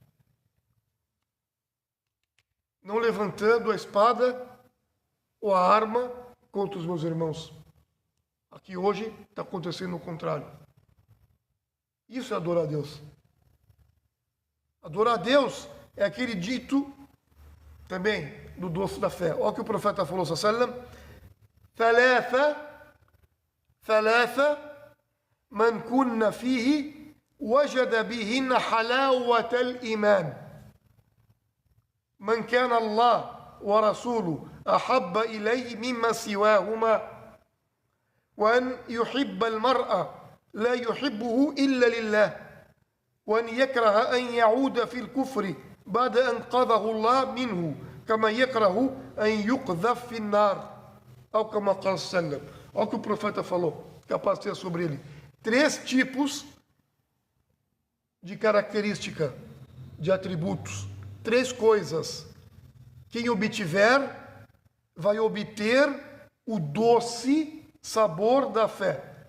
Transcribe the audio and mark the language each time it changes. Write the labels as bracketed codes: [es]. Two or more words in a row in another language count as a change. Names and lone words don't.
[pt] Não levantando a espada ou a arma contra os meus irmãos. Aqui hoje está acontecendo o contrário. Isso é adorar a Deus. Adorar a Deus é aquele dito também do doce da fé. Olha o que o profeta falou, [ar] صلى الله عليه وسلم: ثلاثة من كن فيه وجد بهن حلاوة الإيمان من كان الله ورسوله أحب إليه مما سواهما وأن يحب المرء لا يحبه إلا لله وأن يكره أن يعود في الكفر بعد أن قذه الله منه كما يكره أن يقذف في النار أو كما قال صلى الله عليه وسلم. [pt] Olha o que o profeta falou, capaz de ter sobre ele. 3 tipos de característica, de atributos. 3 coisas. Quem obtiver, vai obter o doce sabor da fé.